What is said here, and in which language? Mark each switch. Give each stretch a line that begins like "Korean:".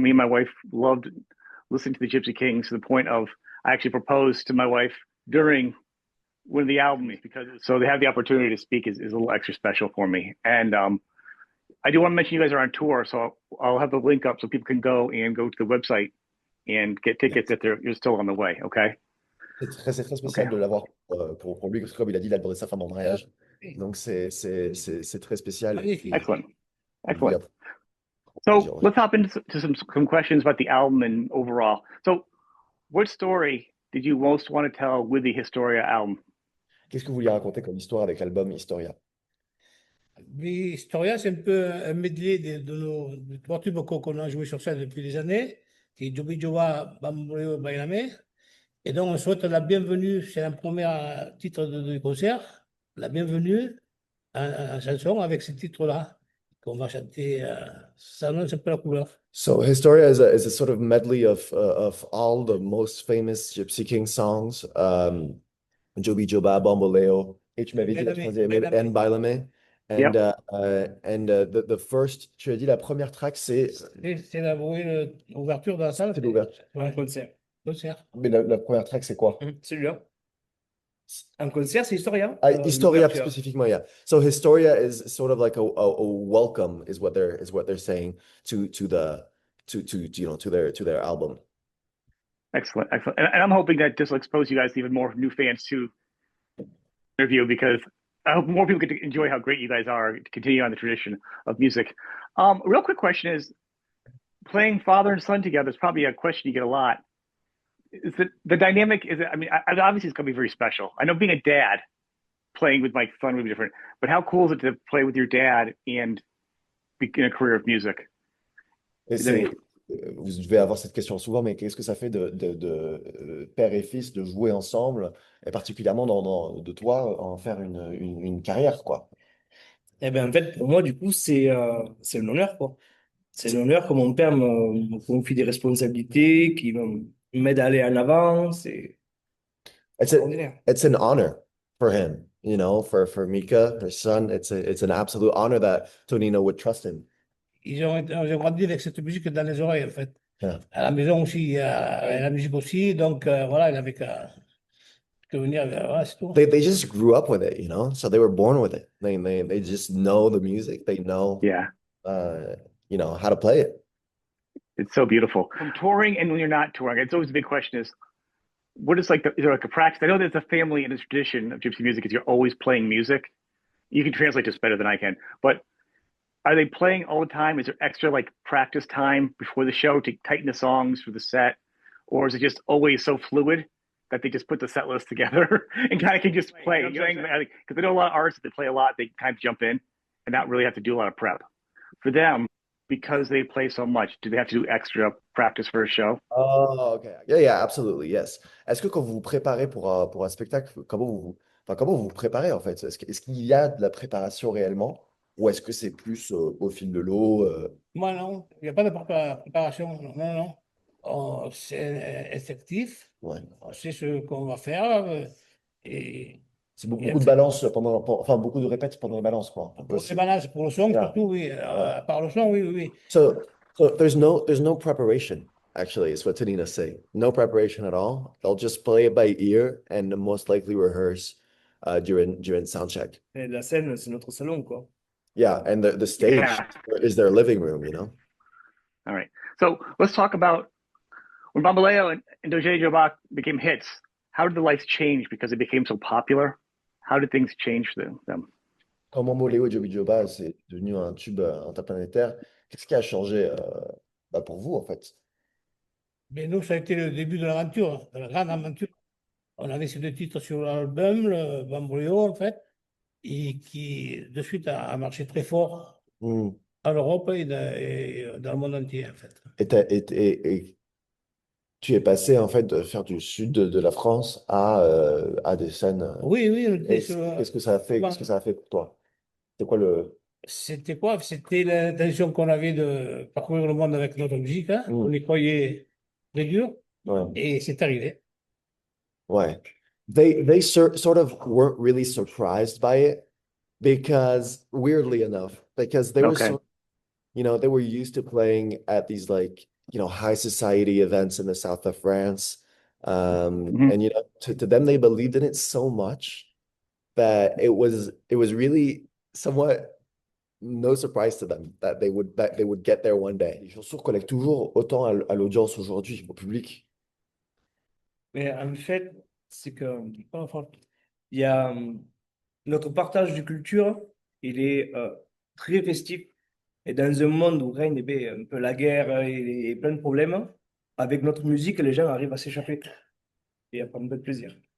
English: Me and my wife loved listening to the Gypsy Kings to the point of I actually proposed to my wife during one of the albums because so they have the opportunity to speak is a little extra special for me. And I do want to mention you guys are on tour, so I'll have the link up so people can go to the website and get tickets if you're still on the way. Okay.
French: C'est très spécial de l'avoir pour lui, parce que comme il a dit, il a demandé sa femme en mariage. Donc c'est très spécial.
English: Excellent. Excellent. So let's hop into some questions about the album and overall. So what story did you most want to tell with the Historia album?
French: Qu'est-ce que vous vouliez raconter comme histoire avec l'album Historia? Historia, c'est un peu un medley de nos trois tubes qu'on a joué sur scène depuis des années, qui est Djobi, Djoba, Bamboléo, et donc on souhaite la bienvenue, c'est un premier titre de concert, la bienvenue en chanson avec ce titre-là qu'on va chanter, ça annonce un peu la couleur.
English: So Historia is a sort of medley of all the most famous Gypsy King songs, Djobi, Djoba, Bamboléo, and Bailame. And the first,
French: tu as dit la première track, c'est l'ouverture de la salle. C'est l'ouverture. Un concert. Mais la première track, c'est quoi? Celui-là. Un concert, c'est Historia. Historia spécifiquement, yeah.
English: So Historia is sort of like a welcome, is what they're saying to their album. Excellent, excellent. And I'm hoping that this will expose you guys to even more new fans to interview because I hope more people get to enjoy how great you guys are to continue on the tradition of music. Real quick question is, playing father and son together is probably a question you get a lot. Is it the dynamic? Is it? I mean, obviously it's going to be very special. I know being a dad, playing with my son would be different. But how cool is it to play with your dad and begin a career of music?
French: Vous devez avoir cette question souvent, mais qu'est-ce que ça fait de père et fils de jouer ensemble, et particulièrement de toi en faire une carrière, quoi? Eh bien, en fait, pour moi, du coup, c'est un honneur, quoi. C'est un honneur que mon père me confie des responsabilités, qui m'aide à aller en avant. C'est extraordinaire.
English: It's an honor for him, you know, for Mika, her son. It's an absolute honor that Tonino would trust him.
French: Ils ont grandi avec cette musique dans les oreilles, en fait.
English: Yeah.
French: À la maison aussi, il y a la musique aussi. Donc, voilà, il avait qu'à venir. Voilà, c'est tout.
English: They just grew up with it, you know? So they were born with it. They just know the music. They know, you know, how to play it. It's so beautiful. From touring and when you're not touring, it's always the big question is, what is like, is there like a practice? I know there's a family and a tradition of gypsy music is you're always playing music. You can translate this better than I can, but are they playing all the time? Is there extra like practice time before the show to tighten the songs for the set? Or is it just always so fluid that they just put the set list together and kind of can just play? Because I know a lot of artists that play a lot, they kind of jump in and not really have to do a lot of prep. For them, because they play so much, do they have to do extra practice for a show? Oh, okay. Yeah, absolutely, yes.
French: Est-ce que quand vous vous préparez pour un spectacle, comment vous vous préparez en fait? Est-ce qu'il y a de la préparation réellement? Ou est-ce que c'est plus au fil de l'eau? Moi, non. Il n'y a pas de préparation. Non. C'est instinctif. Ouais. On sait ce qu'on va faire. Et c'est beaucoup de balance beaucoup de répètes pendant les balances, quoi. Pour les balances, pour le son, surtout, oui. Par le son, oui.
English: So there's no preparation, actually, is what Tonino's saying. No preparation at all. They'll just play it by ear and most likely rehearse during sound check.
French: Et la scène, c'est notre salon, quoi.
English: Yeah, and the stage is their living room, you know? All right. So let's talk about when Bamboléo and Djoba became hits. How did the lights change because it became so popular? How did things change for them?
French: Quand Bamboléo et Djobi Djoba, c'est devenu un tube interplanétaire, qu'est-ce qui a changé pour vous, en fait? Mais nous, ça a été le début de l'aventure, de la grande aventure. On avait ces deux titres sur l'album, le Bamboléo, en fait, et qui, de suite, a marché très fort Hmm. en Europe et dans le monde entier, en fait. Et tu es passé en fait de faire du sud de la France à des scènes. Oui, oui, on était Qu'est-ce que ça a fait? Qu'est-ce que ça a fait pour toi? C'est quoi le. C'était quoi? C'était l'intention qu'on avait de parcourir le monde avec notre musique, hein. On y croyait très dur, Ouais. et c'est arrivé. Ouais.
English: They sort of weren't really surprised by it because weirdly enough, because they were Okay. they were used to playing at these like, high society events in the south of France. Mhm. And to them they believed in it so much that it was really somewhat no surprise to them that they would get there one day.
French: Les chansons collectent toujours autant à l'audience aujourd'hui, au public. Mais en fait, c'est que il y a notre partage de culture, il est très festif. Et dans un monde où règne un peu la guerre et plein de problèmes, avec notre musique, les gens arrivent à s'échapper et à prendre un peu de plaisir.